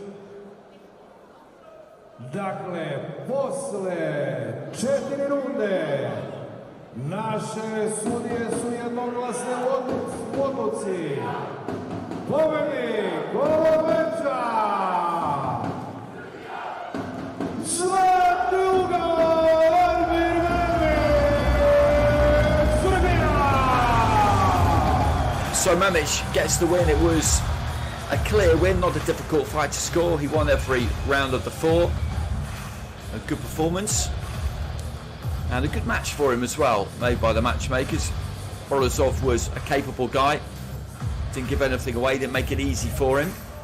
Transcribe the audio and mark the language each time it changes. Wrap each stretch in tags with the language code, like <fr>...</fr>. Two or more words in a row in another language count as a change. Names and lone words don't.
<sr>Dakle, posle 4 runde naše sudije su jednoglasne u odluci. Pobednik ovog meča Zlatni ugao Almir MEMIC, Srbija!</sr> <en>So MEMIC gets the win. It was a clear win, not a difficult fight to score. He won every round of the 4. A good performance. And a good match for him as well, made by the matchmakers. Bozorov was a capable guy. Didn't give anything away, didn't make it easy for him.</en>